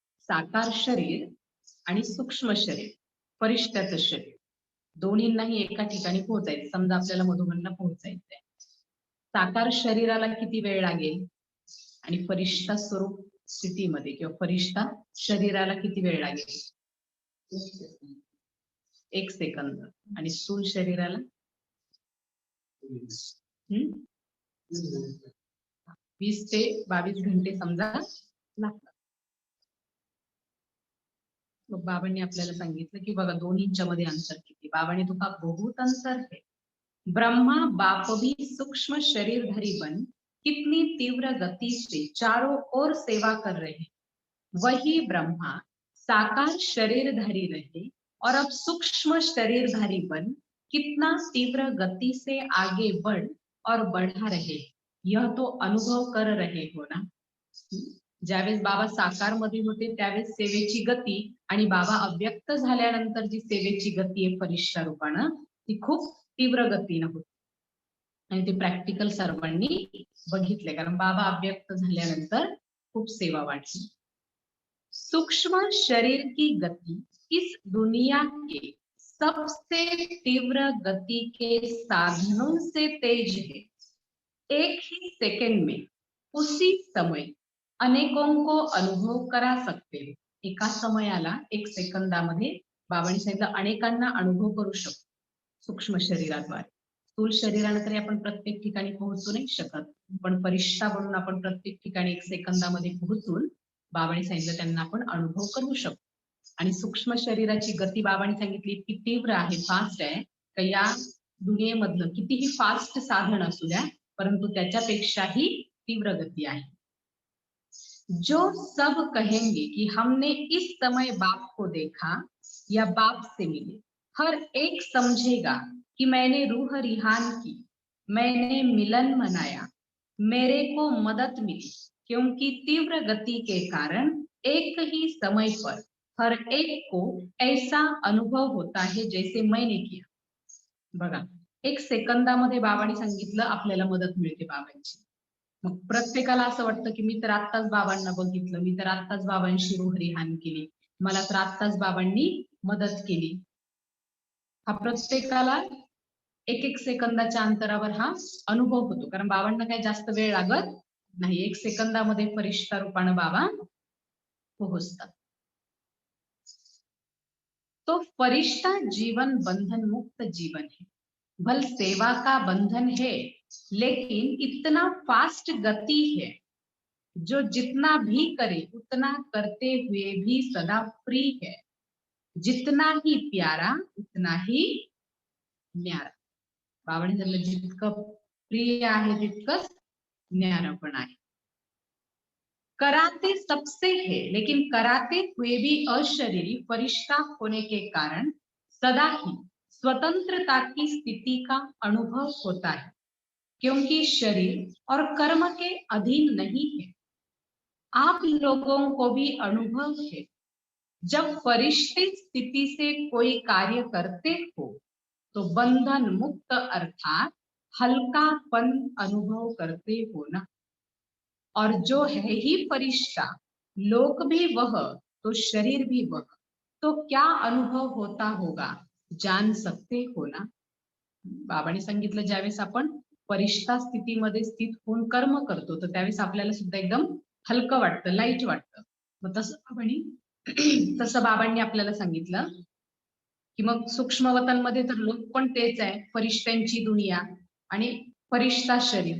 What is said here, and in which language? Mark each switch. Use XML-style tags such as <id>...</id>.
<mr>साकार शरीर आणि सूक्ष्म शरीर, फरिश्त्याचं शरीर, दोन्हींनाही एका ठिकाणी पोहोचायचं। समजा आपल्याला मधुबनला पोहोचायचंय, साकार शरीराला किती वेळ लागेल आणि फरिश्ता स्वरूप स्थितीमध्ये किंवा फरिश्ता शरीराला किती वेळ लागेल, 1 सेकंद, आणि स्थूल शरीराला 20 ते 22 घंटे समजा लागतात। मग बाबांनी आपल्याला सांगितलं की बघा दोन्हींच्या मध्ये अंतर किती।</mr> <hi>बाबांनी तो का बहुत अंतर है। ब्रह्मा बाप भी सूक्ष्म शरीरधारी बन कितनी तीव्र गति से चारों ओर सेवा कर रहे हैं, वही ब्रह्मा साकार शरीरधारी रहे और अब सूक्ष्म शरीरधारी बन कितना तीव्र गति से आगे बढ़ और बढ़ा रहे, यह तो अनुभव कर रहे हो ना।</hi> <mr>ज्यावेळेस बाबा साकार मध्ये होते त्यावेळेस सेवेची गती आणि बाबा अव्यक्त झाल्यानंतर जी सेवेची गती आहे फरिश्ता रूपानं ती खूप तीव्र गतीनं होती, आणि ते प्रॅक्टिकल सर्वांनी बघितले, कारण बाबा अव्यक्त झाल्यानंतर खूप सेवा वाढली।</mr> <hi>सूक्ष्म शरीर की गति इस दुनिया के सबसे तीव्र गति के साधनों से तेज है। एक ही सेकंड में उसी समय अनेकों को अनुभव करा सकते हो।</hi> <mr>एका समयाला 1 सेकंदामध्ये बाबांनी सांगितलं अनेकांना अनुभव करू शकतो सूक्ष्म शरीराद्वारे। स्थूल शरीराने तरी आपण प्रत्येक ठिकाणी पोहोचू नाही शकत, पण फरिश्ता बनून आपण प्रत्येक ठिकाणी 1 सेकंदामध्ये पोहोचून बाबांनी सांगितलं त्यांना आपण अनुभव करू शकतो। आणि सूक्ष्म शरीराची गती बाबांनी सांगितली इतकी तीव्र आहे, फास्ट आहे, का या दुनियेमधलं कितीही फास्ट साधन असू द्या परंतु त्याच्यापेक्षाही तीव्र गती आहे।</mr> <hi>जो सब कहेंगे कि हमने इस समय बाप को देखा या बाप से मिले, हर एक समझेगा कि मैंने रूह रिहान की, मैंने मिलन मनाया, मेरे को मदद मिली, क्योंकि तीव्र गति के कारण एक ही समय पर हर एक को ऐसा अनुभव होता है जैसे मैंने किया।</hi> <mr>बघा 1 सेकंदामध्ये बाबांनी सांगितलं आपल्याला मदत मिळते बाबांची। मग प्रत्येकाला असं वाटतं की मी तर आत्ताच बाबांना बघितलं, मी तर आत्ताच बाबांशी रूहरिहान केली, मला तर आत्ताच बाबांनी मदत केली। हा प्रत्येकाला 1-1 सेकंदाच्या अंतरावर हा अनुभव होतो, कारण बाबांना काही जास्त वेळ लागत नाही, 1 सेकंदामध्ये फरिश्ता रूपानं बाबा पोहोचतात।</mr> <hi>तो फरिश्ता जीवन बंधन मुक्त जीवन है, भल सेवा का बंधन है, लेकिन इतना फास्ट गति है, जो जितना भी करे उतना करते हुए भी सदा फ्री है, जितना ही प्यारा उतना ही न्यारा।</hi> <mr>बाबांनी सांगितलं जितकं प्रिय आहे तितकंच न्यारा पण आहे।</mr> <hi>कराते सबसे है, लेकिन कराते हुए भी अशरीरी फरिश्ता होने के कारण सदा ही स्वतंत्रता की स्थिति का अनुभव होता है, क्योंकि शरीर और कर्म के अधीन नहीं है। आप लोगों को भी अनुभव है, जब फरिश्ते स्थिति से कोई कार्य करते हो तो बंधन मुक्त अर्थात हल्कापन अनुभव करते हो ना। और जो है ही फरिश्ता, लोक भी वह, तो शरीर भी वह, तो क्या अनुभव होता होगा, जान सकते हो ना.</hi> <mr>बाबांनी सांगितलं ज्यावेळेस आपण फरिश्ता स्थितीमध्ये स्थित होऊन कर्म करतो, तर त्यावेळेस आपल्याला सुद्धा एकदम हलकं वाटतं, लाईट वाटतं. मग तसं बाबांनी आपल्याला सांगितलं की मग सूक्ष्मवतनमध्ये तर लोक पण तेच आहे, फरिश्त्यांची दुनिया आणि फरिश्ता शरीर.</mr>